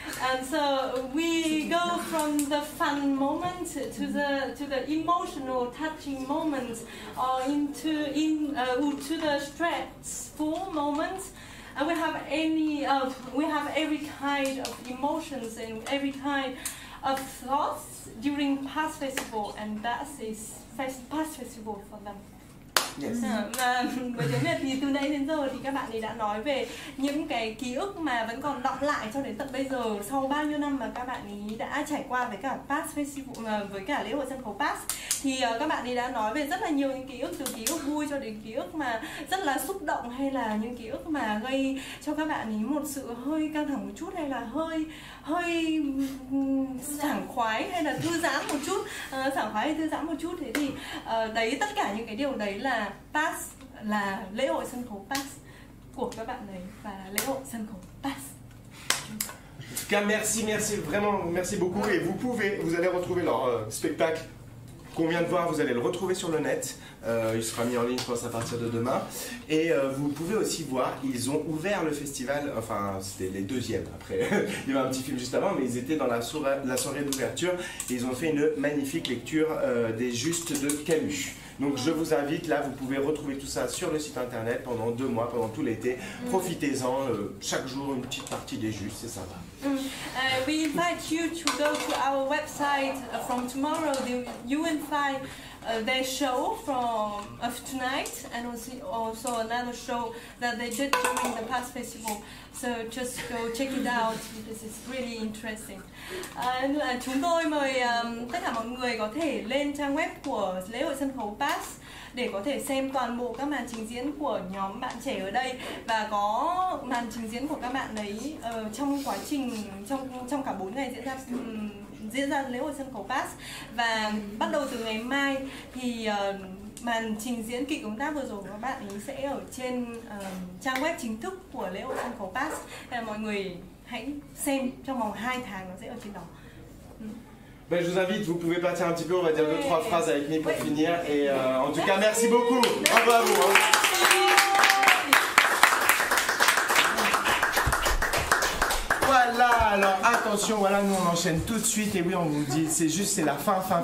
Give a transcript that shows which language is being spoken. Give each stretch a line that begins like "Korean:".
English: And so we go from the fun moment to the emotional, touching moments, or to the stressful moments. And we have every kind of emotions and every kind of thoughts during past festival, and that is past festival for them. Yes.
Vietnamese: Với tiếng Việt thì từ nãy đến giờ thì các bạn ấy đã nói về những cái ký ức mà vẫn còn đọng lại cho đến tận bây giờ, sau bao nhiêu năm mà các bạn ấy đã trải qua với cả Pass Festival, với cả lễ hội sân khấu Pass, thì các bạn ấy đã nói về rất là nhiều những ký ức, từ ký ức vui cho đến ký ức mà rất là xúc động, hay là những ký ức mà gây cho các bạn ấy một sự hơi căng thẳng một chút, hay là hơi sảng khoái, hay là thư giãn một chút, sảng khoái hay thư giãn một chút. Thế thì đấy, tất cả những cái điều đấy là Pass, là lễ hội sân khấu Pass của các bạn đấy, và lễ hội sân khấu Pass.
French: tout cas, merci vraiment, merci beaucoup. Et vous allez retrouver leur spectacle qu'on vient de voir, vous allez le retrouver sur le net. Il sera mis en ligne, je pense, à partir de demain. Et vous pouvez aussi voir, ils ont ouvert le festival, enfin, c'était les deuxièmes après. Il y avait un petit film juste avant, mais ils étaient dans la soirée d'ouverture. Et ils ont fait une magnifique lecture des Justes de Camus. Donc je vous invite, là, vous pouvez retrouver tout ça sur le site internet pendant 2 mois, pendant tout l'été. Profitez-en, chaque jour une petite partie des Justes, c'est sympa.
English: We invite you to go to our website from tomorrow. You will find their show of tonight, and also another show that they did during the past festival. So just go check it out because it's really interesting.
Vietnamese: Chúng tôi mời tất cả mọi người có thể lên trang web của lễ hội sân khấu Pass để có thể xem toàn bộ các màn trình diễn của nhóm bạn trẻ ở đây, và có màn trình diễn của các bạn ấy trong quá trình trong cả 4 ngày diễn ra lễ hội sân khấu Pass. Và bắt đầu từ ngày mai thì màn trình diễn kịch ứng tác vừa rồi của các bạn ấy sẽ ở trên trang web chính thức của lễ hội sân khấu Pass. Mọi người hãy xem trong vòng 2 tháng, nó sẽ ở trên đó.
French: Ben, je vous invite, vous pouvez partir un petit peu, on va dire 2-3 phrases avec moi pour finir. Et en tout cas, merci beaucoup. Bravo à vous. Voilà, alors attention, voilà, nous on enchaîne tout de suite. Et oui, on vous dit, c'est la fin.